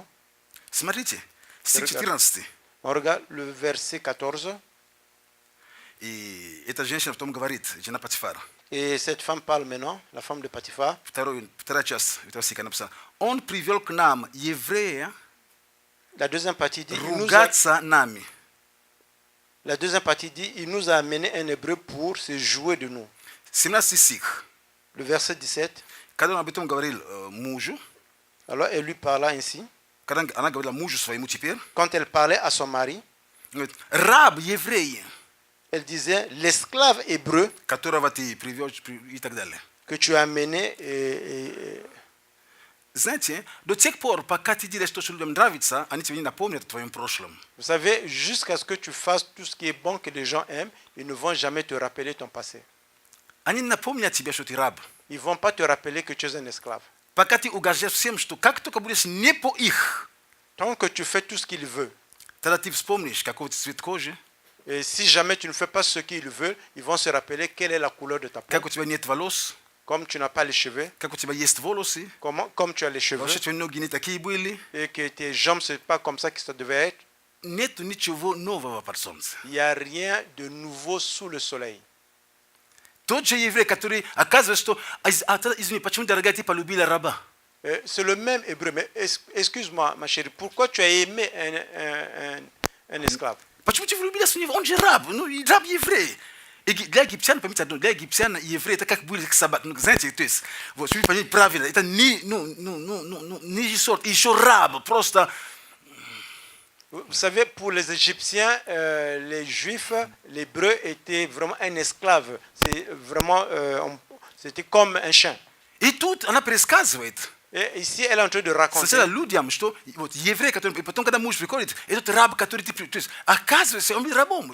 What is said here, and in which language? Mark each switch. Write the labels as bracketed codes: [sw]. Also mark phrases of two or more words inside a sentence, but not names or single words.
[ru] Смотрите, стих [fr] Regarde. [ru] 14. [fr] On regarde le verset 14. [ru] И эта женщина потом говорит, жена Патифара. [fr] Et cette femme parle maintenant, la femme de Potiphar. [ru] Вторая часть этого стиха написана. Он привел к нам еврея [fr] La deuxième partie dit, [ru] ругаться нами. [fr] il nous a amené un hébreu pour se jouer de nous. [ru] 17 стих. [fr] Le verset 17. [ru] Когда он об этом говорил мужу, [fr] Alors elle lui parla ainsi. [ru] когда она говорила мужу своему теперь, [fr] Quand elle parlait à son mari, [ru] говорит, раб еврей, [fr] elle disait, l'esclave hébreu [ru] которого ты привел и так далее. [fr] que tu as amené, [ru] Знаете, до тех пор, пока ты делаешь то, что людям нравится, они тебе не напомнят о твоем прошлом. [fr] vous savez, jusqu'à ce que tu fasses tout ce qui est bon que les gens aiment, ils ne vont jamais te rappeler ton passé. [ru] Они не напомнят тебе, что ты раб. [fr] Ils ne vont pas te rappeler que tu es un esclave. [ru] Пока ты угождаешь всем, что как только будешь не по их, [fr] Tant que tu fais tout ce qu'ils veulent, [ru] тогда ты вспомнишь, какого цвет кожи, [fr] et si jamais tu ne fais pas ce qu'ils veulent, ils vont se rappeler quelle est la couleur de ta peau. [ru] как у тебя нет волос, [fr] Comme tu n'as pas les cheveux, [ru] как у тебя есть волосы, [fr] comme tu as les cheveux, [ru] вообще твои ноги не такие были. [fr] et que tes jambes, ce n'est pas comme ça que ça devait être, [ru] Нету ничего нового под солнцем. [fr] il n'y a rien de nouveau sous le soleil. [ru] Тот же еврей, который оказывает, что, извини, почему, дорогая, ты полюбила раба? [fr] C'est le même hébreu, mais excuse-moi, ma chérie, pourquoi tu as aimé un esclave? [ru] Почему ты влюбилась в него? Он же раб, ну, и раб еврей. И для египтян, поймите одно, для египтян евреи это как были собаки, ну, знаете, то есть, вот, чтобы понять правильно, это не, нижний сорт, и еще раб, просто... [fr] Vous savez, pour les Égyptiens, les Juifs, l'hébreu était vraiment un esclave. C'est vraiment, c'était comme un chien. [ru] И тут она пересказывает. [fr] Et ici, elle est en train de raconter. [ru] Сначала людям, что вот еврей, который, и потом, когда муж приходит, этот раб, который ты, то есть, оказывается, он был рабом.